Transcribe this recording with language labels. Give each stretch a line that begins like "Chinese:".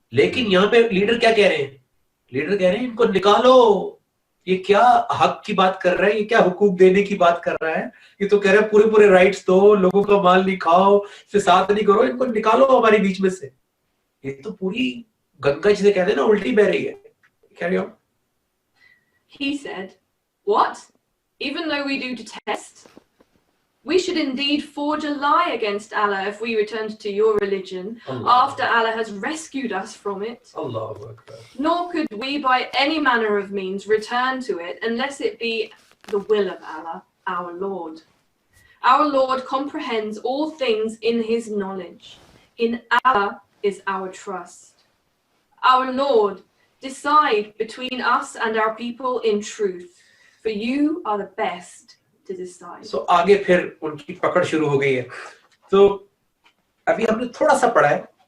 Hindi: लेकिन यहाँ पे लीडर क्या कह रहे हैं? लीडर कह रहे हैं इनको निकालो. ये क्या हक की बात कर रहा है? ये क्या हुकूक देने की बात कर रहा है? ये तो कह रहा है पूरे पूरे राइट्स दो, लोगों का माल नहीं खाओ, फिसाद नहीं करो, इनको निकालो हमारे बीच में से. ये तो पूरी गंगा जिसे कहते हैं ना, उल्टी बह रही है.
English: Carry on. He said, "What? Even though we do detest, we should indeed forge a lie against Allah if we returned to your religion after Allah has rescued us from it.
Arabic: Allahu Akbar.
English: Nor could we by any manner of means return to it unless it be the will of Allah, our Lord. Our Lord comprehends all things in His knowledge. In Allah is our trust. Our Lord, decide between us and our people in truth, for you are the best to decide."
Hindi: So आगे फिर उनकी पकड़ शुरू हो गई है. तो अभी हमने थोड़ा सा पढ़ा है.